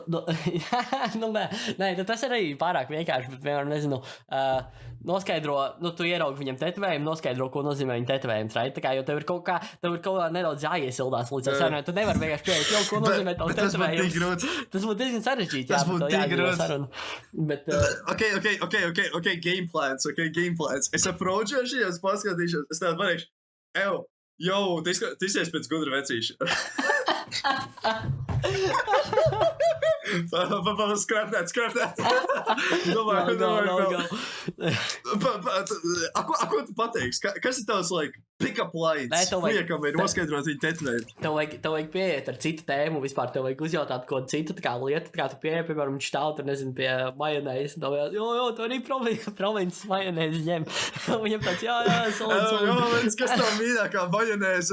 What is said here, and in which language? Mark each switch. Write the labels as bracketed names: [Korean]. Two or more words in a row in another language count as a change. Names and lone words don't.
[Latvian] Nē, tas ir arī pārāk vienkārši, bet, piemēram, nezinu, noskaidro, tu ieraugi viņam tetovējumu, noskaidro, ko nozīmē viņa tetovējums, right? Tā kā, jo tev ir kaut kā nedaudz jāiesildās līdz ar sarunai, tu nevari vienkārši pieeja, ko nozīmē tavs tetovējums. Tas būtu diezgan sarežģīti, Tas būtu tik grūti. Bet, [English] Okay, game plans. [Latvian] Es approachēšu, es paskatīšos, es tādu pateikšu, tu izsies pēc gudra vecīša. Skrapnēt. Domāju, ko tu pateiksi? Kas ir tavs, [English] like, pick-up lines? [Latvian] Liekam ir noskaidrot viņu tetovējumu. Tev vajag pieiet ar citu tēmu, vispār tev vajag uzjautāt ko citu, tā kā lietu, tā kā tu pieeji, piemēram, viņš stāv tur, nezinu, pie majonēzes, un tev tu arī provinces majonēzes ņem. Viņam tāds, solid. Kas tev mīļākā majonēze?